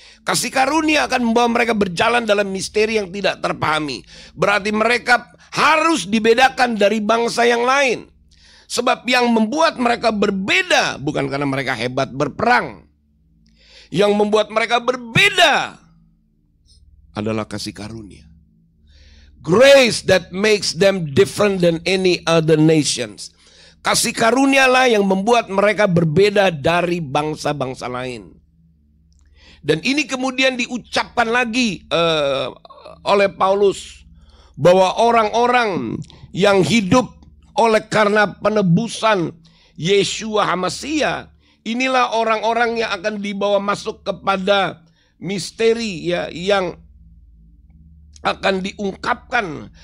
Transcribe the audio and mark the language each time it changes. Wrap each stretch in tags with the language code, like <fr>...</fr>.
<id>Kasih karunia akan membawa mereka berjalan dalam misteri yang tidak terpahami. Berarti mereka harus dibedakan dari bangsa yang lain. Sebab yang membuat mereka berbeda bukan karena mereka hebat berperang. Yang membuat mereka berbeda adalah kasih karunia.</id> <en>Grace that makes them different than any other nations.</en> <id>Kasih karunialah yang membuat mereka berbeda dari bangsa-bangsa lain. Dan ini kemudian diucapkan lagi oleh Paulus, bahwa orang-orang yang hidup oleh karena penebusan Yeshua HaMasyiah, inilah orang-orang yang akan dibawa masuk kepada misteri ya, yang akan diungkapkan.</id>